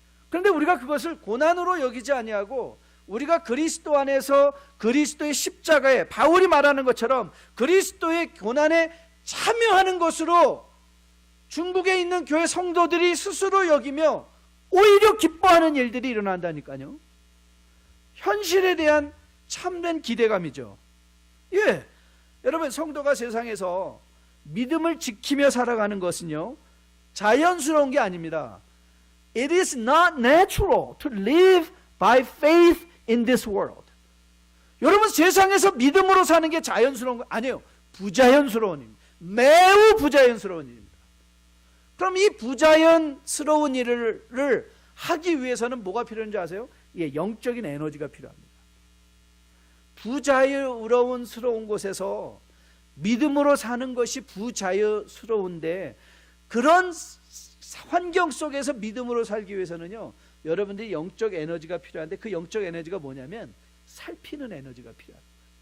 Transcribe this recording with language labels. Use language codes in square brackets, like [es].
[ko] 그런데 우리가 그것을 고난으로 여기지 아니하고 우리가 그리스도 안에서 그리스도의 십자가에 바울이 말하는 것처럼 그리스도의 고난에 참여하는 것으로 중국에 있는 교회 성도들이 스스로 여기며 오히려 기뻐하는 일들이 일어난다니까요. 현실에 대한 참된 기대감이죠. 예, 여러분, 성도가 세상에서 믿음을 지키며 살아가는 것은요, 자연스러운 게 아닙니다. [en] It is not natural to live by faith in this world. [ko] 여러분, 세상에서 믿음으로 사는 게 자연스러운 거 아니에요. 부자연스러운 일입니다. 매우 부자연스러운 일입니다. 그럼 이 부자연스러운 일을 하기 위해서는 뭐가 필요한지 아세요? 예, 영적인 에너지가 필요합니다. 부자유스러운 곳에서 믿음으로 사는 것이 부자유스러운데, 그런 환경 속에서 믿음으로 살기 위해서는요, 여러분들이 영적 에너지가 필요한데, 그 영적 에너지가 뭐냐면 살피는 에너지가 필요합니다.